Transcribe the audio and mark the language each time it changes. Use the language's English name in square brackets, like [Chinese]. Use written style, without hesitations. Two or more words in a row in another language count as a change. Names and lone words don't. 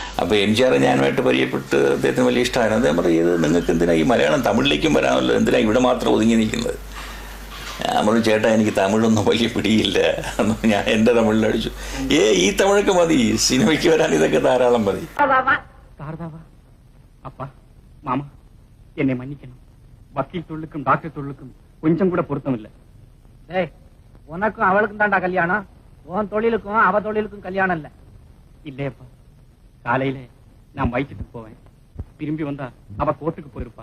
[Malayalam] അപ്പോൾ എംജിആർ ഞാനുമായിട്ട് പരിചയപ്പെട്ട് അദ്ദേഹത്തിന് വലിയ ഇഷ്ടമായിരുന്നു. അദ്ദേഹം പറയും, ഇത് നിങ്ങൾക്ക് എന്തിനാ ഈ മലയാളം തമിഴിലേക്കും വരാമല്ലോ, എന്തിനാ ഇവിടെ മാത്രം ഒതുങ്ങി നിൽക്കുന്നത്? ഞാൻ പറഞ്ഞു, ചേട്ടാ എനിക്ക് തമിഴൊന്നും വലിയ പിടിയില്ല. ഞാൻ എൻ്റെ തമിഴിലടിച്ചു, ഈ തമിഴൊക്കെ മതി, സിനിമയ്ക്ക് വരാൻ ഇതൊക്കെ ധാരാളം മതി. [Tamil] அப்பா மாமா என்னை மன்னிக்கணும். வக்கீல் தொழிலுக்கும் டாக்டர் தொழிலுக்கும் கொஞ்சம் கூட பொருத்தம் இல்லை. உனக்கும் அவளுக்கும் தாண்டா கல்யாணம், உன் தொழிலுக்கும் அவ தொழிலுக்கும் கல்யாணம் இல்ல. இல்லையப்பா, காலையில நான் வயிற்றுக்கு போவேன், திரும்பி வந்தா அவ கோர்ட்டுக்கு போயிருப்பா.